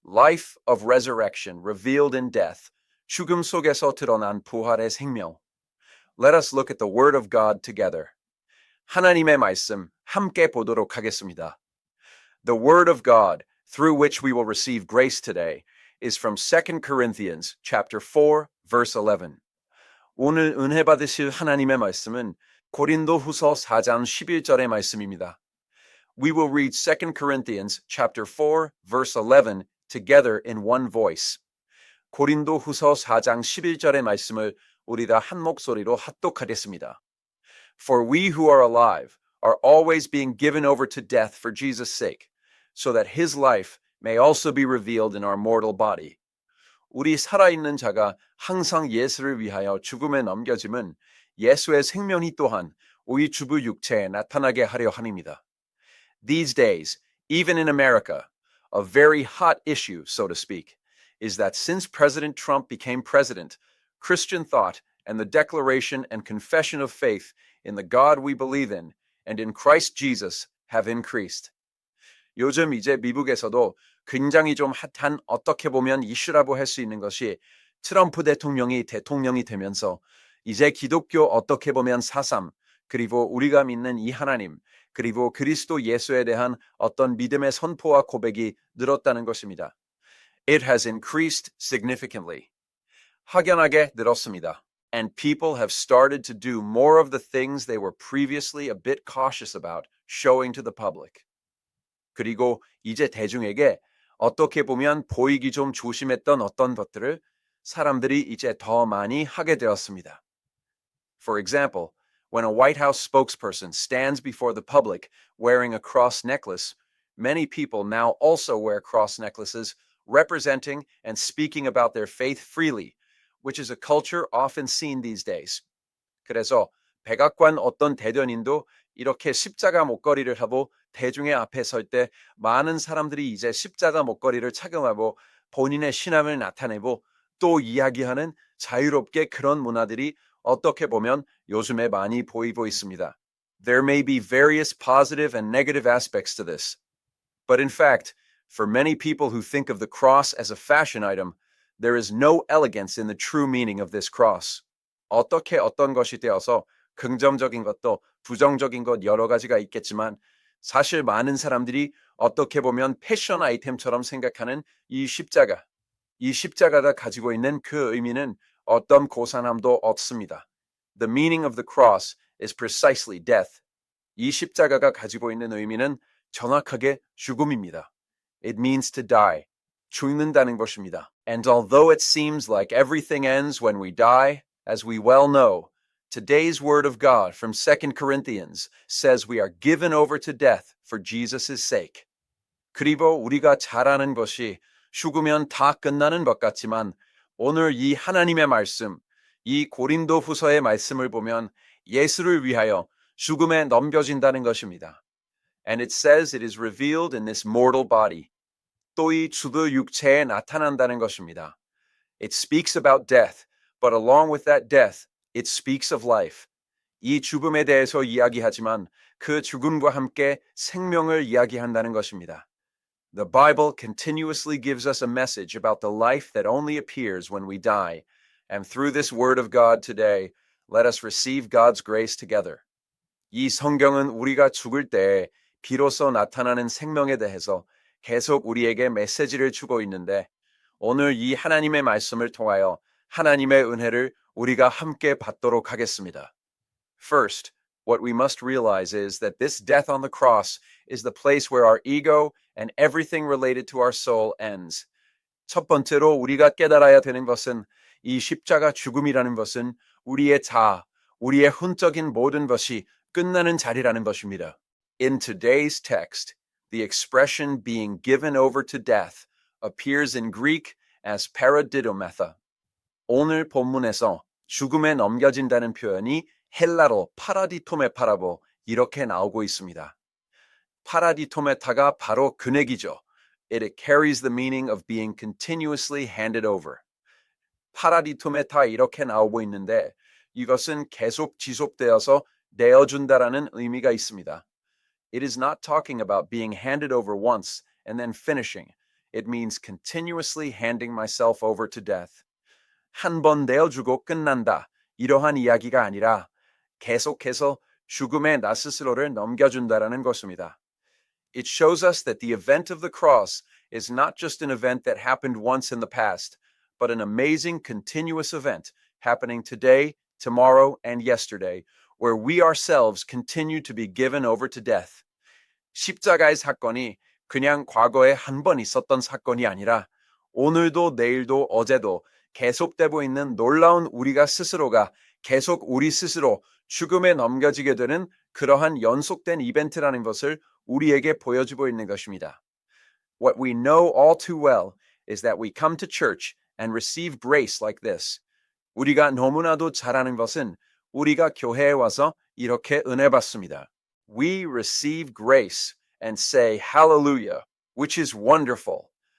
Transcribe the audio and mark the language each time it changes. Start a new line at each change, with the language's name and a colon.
English: life of resurrection revealed in death,
Korean: 죽음 속에서 드러난 부활의 생명.
English: Let us look at the Word of God together.
Korean: 하나님의 말씀 함께 보도록 하겠습니다.
English: The Word of God, through which we will receive grace today, is from 2 Corinthians chapter 4, verse 11.
Korean: 오늘 은혜 받으실 하나님의 말씀은 고린도후서 4장 11절의 말씀입니다.
English: We will read 2 Corinthians chapter 4, verse 11 together in one voice.
Korean: 고린도후서 4장 11절의 말씀을 우리 다 한 목소리로 합독하겠습니다.
English: For we who are alive are always being given over to death for Jesus' sake, so that his life may also be revealed in our mortal body.
Korean: 우리 살아있는 자가 항상 예수를 위하여 죽음에 넘겨짐은 예수의 생명이 또한 우리 주부 육체에 나타나게 하려 함입니다.
English: These days, even in America, a very hot issue, so to speak, is that since President Trump became president, Christian thought and the declaration and confession of faith in the God we believe in and in Christ Jesus have increased.
Korean: 요즘 이제 미국에서도 굉장히 좀 핫한 어떻게 보면 이슈라고 할 수 있는 것이 트럼프 대통령이 되면서 이제 기독교 어떻게 보면 사상 그리고 우리가 믿는 이 하나님 그리고 그리스도 예수에 대한 어떤 믿음의 선포와 고백이 늘었다는 것입니다.
English: It has increased significantly.
Korean: 확연하게 늘었습니다.
English: And people have started to do more of the things they were previously a bit cautious about showing to the public.
Korean: 그리고 이제 대중에게 어떻게 보면 보이기 좀 조심했던 어떤 것들을 사람들이 이제 더 많이 하게 되었습니다.
English: For example, when a White House spokesperson stands before the public wearing a cross necklace, many people now also wear cross necklaces representing and speaking about their faith freely, which is a culture often seen these days.
Korean: 그래서 백악관 어떤 대변인도 이렇게 십자가 목걸이를 하고 대중의 앞에 설 때 많은 사람들이 이제 십자가 목걸이를 착용하고 본인의 신앙을 나타내고 또 이야기하는 자유롭게 그런 문화들이 어떻게 보면 요즘에 많이 보이고 있습니다.
English: There may be various positive and negative aspects to this. But in fact, for many people who think of the cross as a fashion item, there is no elegance in the true meaning of this cross.
Korean: 어떻게 어떤 것이 되어서 긍정적인 것도 부정적인 것 여러 가지가 있겠지만 사실 많은 사람들이 어떻게 보면 패션 아이템처럼 생각하는 이 십자가가 가지고 있는 그 의미는 어떤 고상함도 없습니다.
English: The meaning of the cross is precisely death.
Korean: 이 십자가가 가지고 있는 의미는 정확하게 죽음입니다.
English: It means to die.
Korean: 죽는다는 것입니다.
English: And although it seems like everything ends when we die, as we well know, today's word of God from 2 Corinthians says we are given over to death for Jesus' sake.
Korean: 그리고 우리가 잘 아는 것이 죽으면 다 끝나는 것 같지만 오늘 이 하나님의 말씀, 이 고린도후서의 말씀을 보면 예수를 위하여 죽음에 넘겨진다는 것입니다.
English: And it says it is revealed in this mortal body.
Korean: 또 이 주부 육체에 나타난다는 것입니다.
English: It speaks about death, but along with that death, it speaks of life.
Korean: 이 죽음에 대해서 이야기하지만 그 죽음과 함께 생명을 이야기한다는 것입니다.
English: The Bible continuously gives us a message about the life that only appears when we die, and through this word of God today, let us receive God's grace together.
Korean: 이 성경은 우리가 죽을 때 비로소 나타나는 생명에 대해서 계속 우리에게 메시지를 주고 있는데 오늘 이 하나님의 말씀을 통하여 하나님의 은혜를 우리가 함께 받도록 하겠습니다.
English: First, what we must realize is that this death on the cross is the place where our ego and everything related to our soul ends.
Korean: 첫 번째로 우리가 깨달아야 되는 것은 이 십자가 죽음이라는 것은 우리의 자아, 우리의 hun적인 모든 것이 끝나는 자리라는 것입니다.
English: In today's text, the expression being given over to death appears in Greek as paradidometha.
Korean: 오늘 본문에서 죽음에 넘겨진다는 표현이 헬라로 파라디토메파라고 이렇게 나오고 있습니다. 파라디토메타가 바로 근액이죠.
English: It carries the meaning of being continuously handed over.
Korean: 파라디토메타 이렇게 나오고 있는데 이것은 계속 지속되어서 내어준다라는 의미가 있습니다.
English: It is not talking about being handed over once and then finishing. it means continuously handing myself over to death.
Korean: 한 번 내어주고 끝난다. 이러한 이야기가 아니라 계속해서 죽음에 나 스스로를 넘겨준다라는 것입니다.
English: It shows us that the event of the cross is not just an event that happened once in the past, but an amazing continuous event happening today, tomorrow, and yesterday, where we ourselves continue to be given over to death.
Korean: 십자가의 사건이 그냥 과거에 한 번 있었던 사건이 아니라 오늘도 내일도 어제도 계속되고 있는 놀라운 우리가 스스로가 계속 우리 스스로 죽음에 넘겨지게 되는 그러한 연속된 이벤트라는 것을 우리에게 보여주고 있는 것입니다.
English: What we know all too well is that we come to church and receive grace like this.
Korean: 우리가 너무나도 잘 아는 것은 우리가 교회에 와서 이렇게 은혜 받습니다.
English: We receive grace and say hallelujah, which is wonderful.